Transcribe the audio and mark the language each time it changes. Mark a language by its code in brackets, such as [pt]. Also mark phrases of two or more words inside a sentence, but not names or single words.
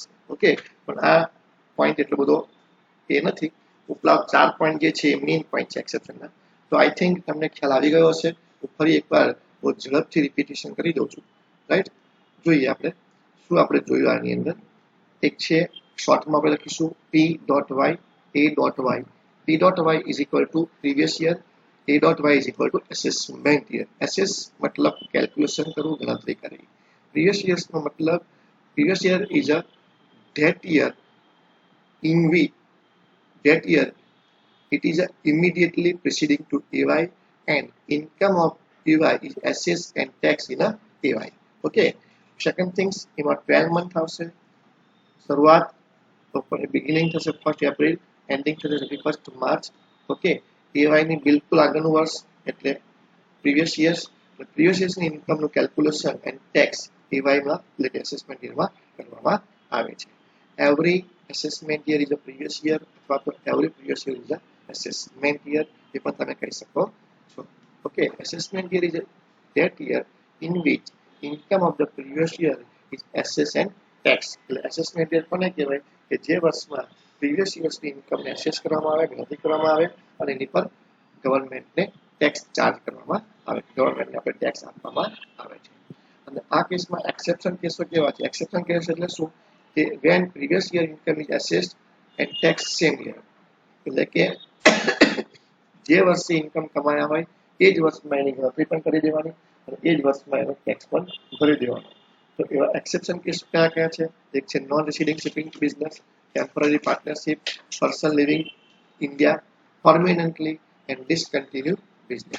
[gu] ઓકે, પણ આ પોઈન્ટ એટલો બધો એ નથી. ઉપલા 4 પોઈન્ટ જે છે એ [en] main point [gu] છે એક્સેપ્શનના. તો [en] I think [gu] તમને ખ્યાલ આવી ગયો હશે. હું ફરી એકવાર બહુ ઝડપથી રિપીટેશન કરી દઉં છું. રાઈટ, જોઈએ આપણે શું આપણે જોયું આની અંદર. એક છે શોર્ટમાં આપણે લખીશું P.Y, A.Y. [en] P.Y is equal to previous year, A.Y is equal to assessment year. [hi] assess मतलब कैलकुलेशन करूँ, गणतरी करें. [en] previous years [gu] નો મતલબ [en] previous year is a that year in which that year it is immediately preceding to AY and income of AY is assessed and taxed in a AY. Okay, second things [gu] એમાં 12 month આવશે. શરૂઆત બિગિનિંગ થશે 1st એપ્રિલ, એન્ડિંગ થશે 31st માર્ચ. ઓકે, AY ની બિલકુલ આગળનું વર્ષ એટલે પ્રીવિયસ યર્સની ઇન્કમનું [en] calculation and tax [gu] AY માં એટલે એસેસમેન્ટ યરમાં કરવામાં આવે છે. [en] એવરી assessment year is a previous year [gu] અથવા તો [en] every previous year is a assessment year, [gu] એ પણ તમે કહી શકો છો. ઓકે, [en] assessment year is that year in which income of the previous year is assessed and taxed. [gu] એટલે [en] assessment year [gu] કોને કહેવાય? કે જે વર્ષમાં [en] previous years [gu] ની ઇન્કમને એસેસ કરવામાં આવે, ગણતરી કરવામાં આવે અને એની પર ગવર્મેન્ટને ટેક્સ ચાર્જ કરવામાં આવે, ગવર્મેન્ટને આપણે ટેક્સ આપવામાં આવે છે. અને આ કેસમાં એક્સેપ્શન કેસો કેવા છે? [en] exception case [gu] એટલે શું? [en] કે when previous year income is assessed and taxed same year, [gu] એટલે કે જે વર્ષે ઇન્કમ કમાયા હોય એ જ વર્ષમાં એની ગણતરી પણ કરી દેવાની અને એ જ વર્ષમાં એનો ટેક્સ પણ ભરી દેવાનો. તો એવા [en] exception case [gu] કયા કયા છે? એક છે [en] non residing shipping business, temporary partnership, person living India, permanently and discontinue business.